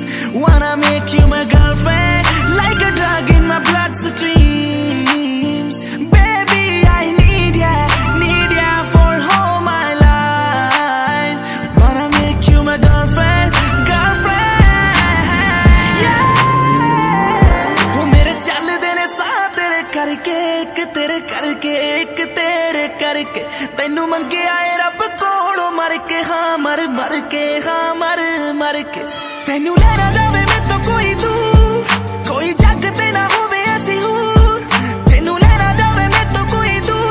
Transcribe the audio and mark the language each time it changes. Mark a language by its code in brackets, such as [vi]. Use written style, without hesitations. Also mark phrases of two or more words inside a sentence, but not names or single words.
[en] Wanna make you my girlfriend, like a drug in my bloodstreams. Baby, I need ya for all my life. Wanna make you my girlfriend, yeah. [pa] ਓਹ, ਮੇਰੇ ਚੱਲਦੇ ਨੇ ਸਾਥ ਤੇਰੇ ਕਰਕੇ, ਇੱਕ ਤੇਰੇ ਕਰਕੇ, ਇੱਕ ਤੇਰੇ ਕਰਕੇ. ਤੈਨੂੰ ਮੰਗਿਆ ਹੈ ਰੱਬ ਕੋਲੋਂ ਮਰ ਕੇ ਹਾਂ ਮਰ ਕੇ ਹਾਂ ਮਰ ਕੇ ਤੈਨੂੰ ਲੈਣਾ ਜਾਵੇ ਮੈਂ ਤਾਂ ਕੋਈ ਦੂਰ ਕੋਈ ਜੱਗ ਤੇ ਨਾ ਹੋਵੇ ਐਸੀ ਹੂਰ ਤੈਨੂੰ ਲੈਣਾ ਜਾਵੇ ਮੈਂ ਤਾਂ ਕੋਈ ਦੂਰ